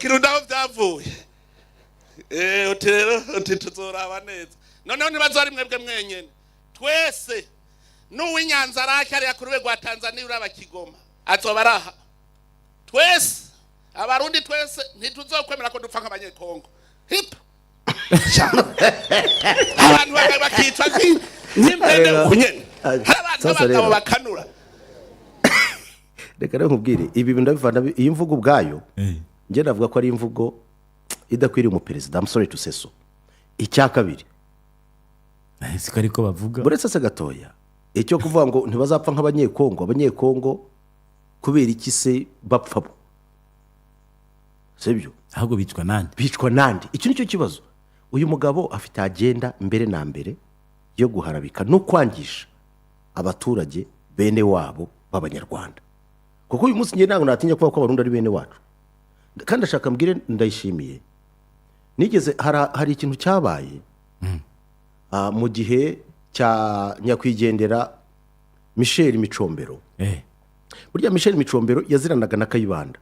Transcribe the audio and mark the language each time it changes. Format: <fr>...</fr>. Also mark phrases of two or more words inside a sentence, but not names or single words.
<rn>Kirundo aho byavuye uti rero tuzoraba neza noneho ntibazari mwebwe mwenyene twese n'uw'Inyanza rake ari ku rwego rwa Tanzania uraba Kigoma azoba araha twese abarundi twese ntituzokwemera ko dupfa nk'abanyekongo hip abantu bakitwa nk'impene ukunyene hari abantu b'abagabo bakanura</rn> <rw>reka rero nkubwire ibi bintu ndabivana iyi mvugo ubwayo nje navuga ko ari imvugo idakwiriye umuperezida</rw> <en>I'm sorry to say so</en> <rw>icya kabiri siko ariko bavuga buretse se gatoya icyo kuvuga ngo ntibazapfa abanyekongo kubera iki se bapfa bo sibyo ahubwo bicwa nande icyo nicyo kibazo uyu mugabo afite agenda mbere na mbere yo guharabika no kwangisha abaturage bene wabo b'abanyarwanda kuko uyu munsi ngiye ntabwo natinya kuvuga ko abarundi ari bene wacu kandi ashaka mbwire ndayishimiye nigeze hari ikintu cyabaye mu gihe cya nyakwigendera Michel Micombero burya Michel Micombero yaziranaga na Kayibanda</rw>